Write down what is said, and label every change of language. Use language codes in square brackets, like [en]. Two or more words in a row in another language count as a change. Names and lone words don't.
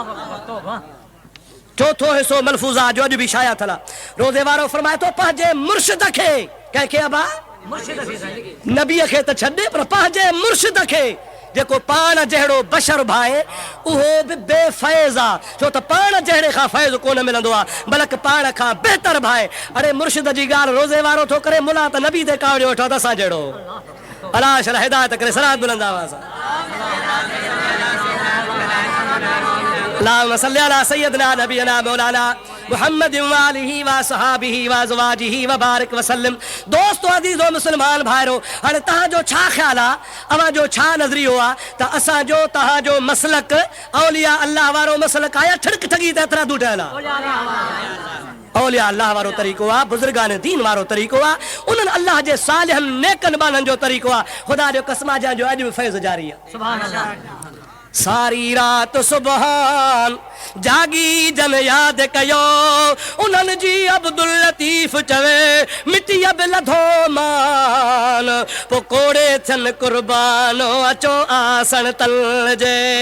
[sd] चौथो हिसो मलफूज़ा जो अॼु बि शाया थियल रोज़े वारो फरमाए थो पंहिंजे मुर्शिद खे कंहिंखे अबा नबीअ खे त छॾ पर पंहिंजे मुर्शिद खे जेको पाण जहिड़ो बशर भाए उहो बि बेफ़ैज़ आहे छो त पाण जहिड़े खां फैज़ कोन मिलंदो आहे बल्कि पाण खां बहितर भाए अरे मुर्शिद जी ॻाल्हि रोज़े वारो थो करे मुला त नबी ते कावड़ियो वेठो त असां जहिड़ो अलाह शला हिदायत करे सलात बुलंद आवाज़ [ar] اللهم صل على سيدنا نبينا مولانا محمد و آله و صحبه و أزواجه و بارك وسلم [sd] अज़ीज़ो मुस्लमान भाइरो हाणे तव्हांजो छा ख़्याल आहे अवांजो छा नज़रियो आहे त असांजो तव्हांजो मसलक औलिया अल्लाह वारो मसलक आहे ठिड़क ठगी त एतिरा दूर ठहियल आहे औलिया अल्लाह वारो तरीक़ो आहे बुज़ुर्गान दीन वारो तरीक़ो आहे उन्हनि अल्लाह जे सालिहनि नेकनि बाननि जो तरीक़ो आहे ख़ुदा जो कसम आहे जंहिंजो अॼु बि फैज़ जारी आहे [ar] سبحان الله [sd] सारी रात सुबहान जागी जन याद कयो उन्हनि जी अब्दुल लतीफ़ चवे मिटी अब लधो मान पो कोड़े थियन कुर्बानो अचो आसन तल जे